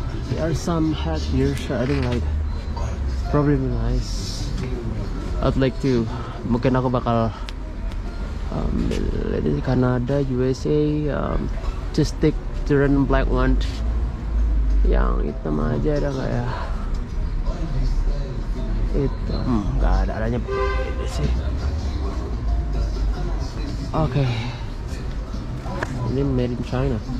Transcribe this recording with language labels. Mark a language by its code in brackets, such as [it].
[en] There are some hats here, so I think like probably nice. I'd like to. [id] Mungkin aku bakal dari Canada, USA. [en] Just take the red and black one. [id] Yang hitam aja ada nggak ya? Hitam nggak ada, adanya ini sih. Oke. Ini [en] made in China.